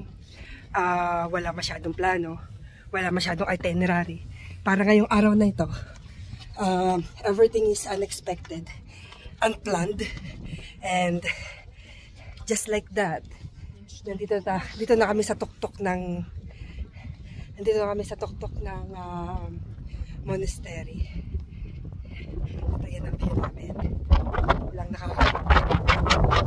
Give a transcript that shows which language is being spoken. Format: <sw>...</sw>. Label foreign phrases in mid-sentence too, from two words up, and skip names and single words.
<tl>Wala masyadong plano, wala masyadong itinerary. Para ngayong araw na ito,</tl> <en>everything is unexpected, unplanned, and just like that,</en> <tl>dito na kami sa tuktok ng monastery. At ayan ang view namin. Walang</tl>